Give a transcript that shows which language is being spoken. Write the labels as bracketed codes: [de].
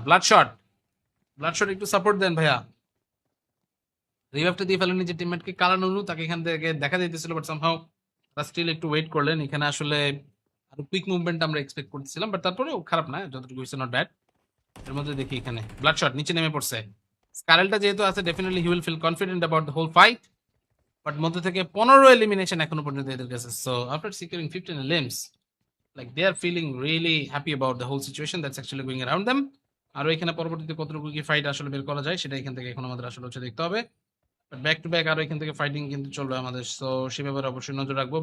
[bn] Blood shot, blood shot একটু support দেন ভাইয়া। রিভাইভটা দিয়ে ফেলেন নিজের টিমমেটকে, কালানুনু তাকে এখান থেকে দেখা যাইতেছিল, বাট সামহাউ তারা স্টিল একটু ওয়েট করলেন। এখানে আসলে আরো কুইক মুভমেন্ট আমরা এক্সপেক্ট করতেছিলাম, বাট তারপরেও খারাপ না, যতটুকু হয়েছে [en] Not bad. [bn] এর মধ্যে দেখি এখানে ব্লাড শট নিচে নেমে পড়ছে। স্কারেলটা যেহেতু আছে, [en] definitely he will feel confident about the whole fight, [bn] but মধ্যে থেকে 15 এলিমিনেশন এখনো পর্যন্ত এদের কাছে। [en] So after securing 15 limbs, like they are feeling really happy about the whole situation that's actually going around them. [bn] আর এখানে পরবর্তীতে কতটুকু কি ফাইট আসলে বের করা যায় সেটা এখান থেকে এখন আমাদের আসলে হচ্ছে দেখতে হবে। বাট ব্যাক টু ব্যাক আরো এখান থেকে ফাইটিং কিন্তু চলবে আমাদের, সো সে ব্যাপারে অবশ্যই নজর রাখবো।